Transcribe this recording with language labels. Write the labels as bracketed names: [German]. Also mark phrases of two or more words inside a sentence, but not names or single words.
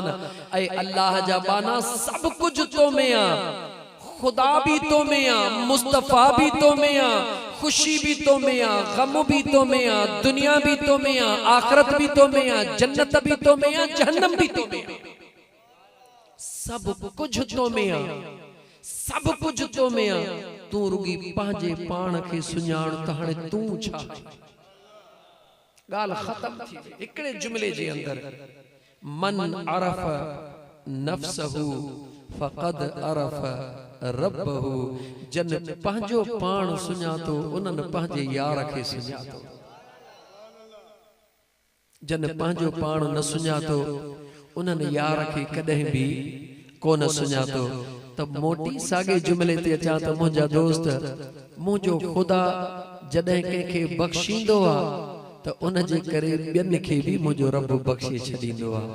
[Sindhi] ऐ अल्लाह जा बाना सब कुछ तो में आ, खुदा भी तो में आ, मुस्तफा भी तो में आ, खुशी भी तो में आ, गम भी तो में आ, दुनिया भी तो में आ, आखिरत भी तो में आ, जन्नत भी तो में आ, जहन्नम भी तो में आ, सब कुछ तो में आ, सब कुछ तो में आ। तू रुगी पंहिंजे पाण खे सुञाण त हाणे तू छा आहे, ॻाल्हि ख़तम थी वई हिकिड़े जुमिले जे अंदर। [Arabic] من عرف نفسه فقد عرف ربه. [Sindhi] जन पंहिंजो पाण सुञातो, उन्हनि पंहिंजे यार खे सुञातो। जन पंहिंजो पाण न सुञातो, उन्हनि यार खे कॾहिं बि कोन सुञातो। त मोटी साॻे जुमिले ते अचां त मुंहिंजा दोस्त, मुंहिंजो ख़ुदा जॾहिं कंहिंखे बख़्शींदो आहे त उन जे करे ॿियनि खे बि मुंहिंजो रब बख़्शे छॾींदो आहे।